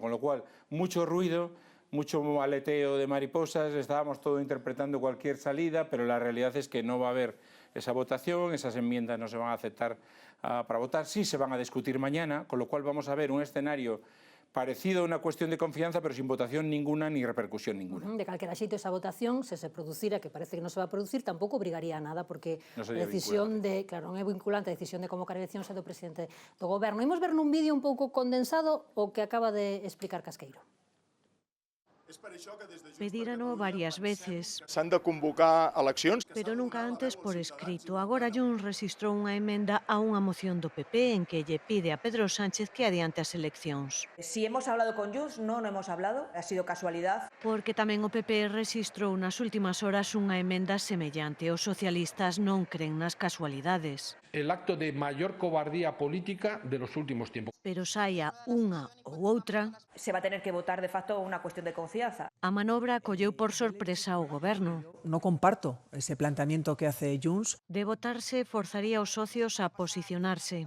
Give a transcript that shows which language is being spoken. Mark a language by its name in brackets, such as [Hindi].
[Spanish] Con lo cual, mucho ruido, mucho aleteo de mariposas, estábamos todos interpretando cualquier salida, pero la realidad es que no va a haber esa votación, esas enmiendas no se van a aceptar para votar, sí se van a discutir mañana, con lo cual vamos a ver un escenario parecido a una cuestión de confianza, pero sin votación ninguna ni repercusión ninguna. [Galician] De calquera xeito esa votación, se producira, que parece que non se va a producir, tampouco obrigaría a nada, porque No a sería decisión de, claro, non é vinculante, a decisión de convocar eleccións é do presidente do Goberno. Imos ver nun vídeo un pouco condensado o que acaba de explicar Casqueiro. Pedírano varias veces, [Catalan] S'han de convocar eleccions. [Galician] pero nunca antes por escrito. Agora Junts registrou unha emenda a unha moción do PP en que lle pide a Pedro Sánchez que adiante as eleccións. [Spanish] Si hemos hablado con Junts, no hemos hablado, ha sido casualidad. [Galician] Porque tamén o PP registrou nas últimas horas unha emenda semellante. Os socialistas non cren nas casualidades. [Spanish] El acto de mayor cobardía política de los últimos tiempos. [Galician] Pero saia unha ou outra, [Spanish] Se va a tener que votar de facto una cuestión de confianza. [Galician] a manobra colleu por sorpresa ao Goberno. [Spanish] No comparto ese planteamiento que hace Junts. [Galician] De votarse, forzaría aos socios a posicionarse.